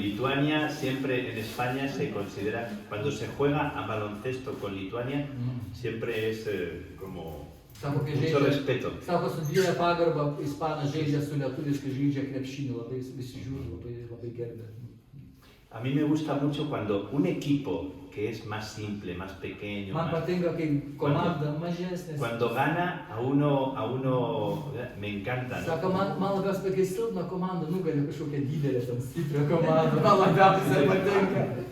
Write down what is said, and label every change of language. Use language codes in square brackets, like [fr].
[es] Lituania siempre en España se considera, cuando se juega a baloncesto con Lituania, siempre es como [lt] Sako, kai [es] mucho [lt] žaidžia, [es] respeto. [lt] sako, su didelė pagarba, ispanas žaidžia su lietuviais, kai žaidžia krepšinį, labai visi žiūri, labai gerbė. [es] A mí me gusta mucho cuando un equipo que es más simple, más pequeño, [lt] Man [es] más- [lt] patinka, kai komanda mažesnė. [es] cuando gana a uno me encanta, ¿no? [lt] Sako, man labiausiai kai silpna komanda nugali kažkokią didelę, ten stiprią komandą, man labiausiai patinka.